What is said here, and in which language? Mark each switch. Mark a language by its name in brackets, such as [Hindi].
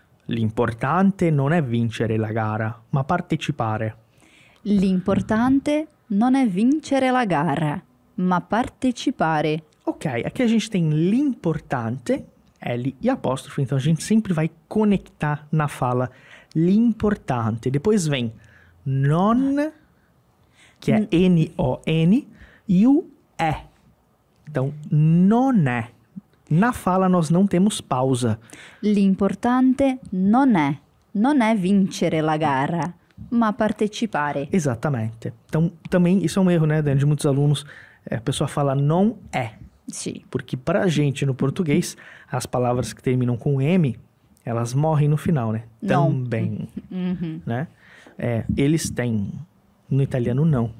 [Italian] L'importante non è vincere la gara, ma partecipare. L'importante non è vincere la gara, ma partecipare. [Portuguese] Ok, aqui a gente tem l'importante, L e apóstrofo, então a gente sempre vai conectar na fala l'importante. Depois vem non, que é N-O-N, e o é. Então, non è. Na fala nós não temos pausa. [Italian] L'importante non è vincere la gara, ma partecipare. [Portuguese] Exatamente. Então, também isso é um erro, né, de muitos alunos. A pessoa fala não é. Sim. Porque pra gente, no português, as palavras que terminam com M, elas morrem no final, né? Não. Também, né? Eles têm. No italiano, não.